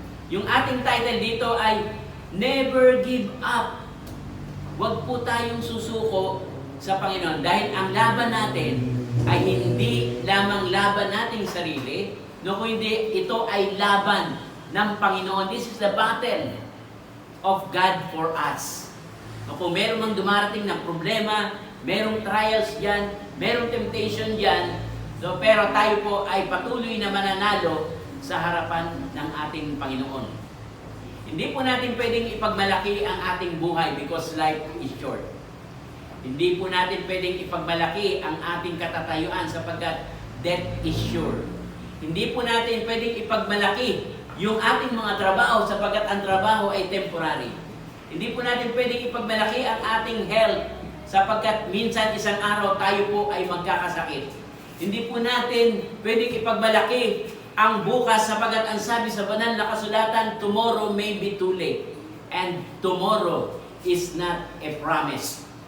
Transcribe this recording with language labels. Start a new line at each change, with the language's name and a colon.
Filipino: Yung ating title dito ay Never Give Up. Huwag po tayong susuko sa Panginoon dahil ang laban natin ay hindi lamang laban nating sarili, no, kundi ito ay laban ng Panginoon.
English: This is the battle of God for us.
Filipino: No, kung meron mang dumarating na problema, merong trials dyan, merong temptation dyan, so, pero tayo po ay patuloy na mananalo sa harapan ng ating Panginoon. Hindi po natin pwedeng ipagmalaki ang ating buhay
English: because life is short.
Filipino: Hindi po natin pwedeng ipagmalaki ang ating katatayuan sapagkat
English: death is sure.
Filipino: Hindi po natin pwedeng ipagmalaki yung ating mga trabaho sapagkat ang trabaho ay temporary. Hindi po natin pwedeng ipagmalaki ang ating health sapagkat minsan isang araw tayo po ay magkakasakit. Hindi po natin pwedeng ipagmalaki ang bukas sapagkat ang sabi sa banal na kasulatan,
English: tomorrow may be too late. And tomorrow is not a promise.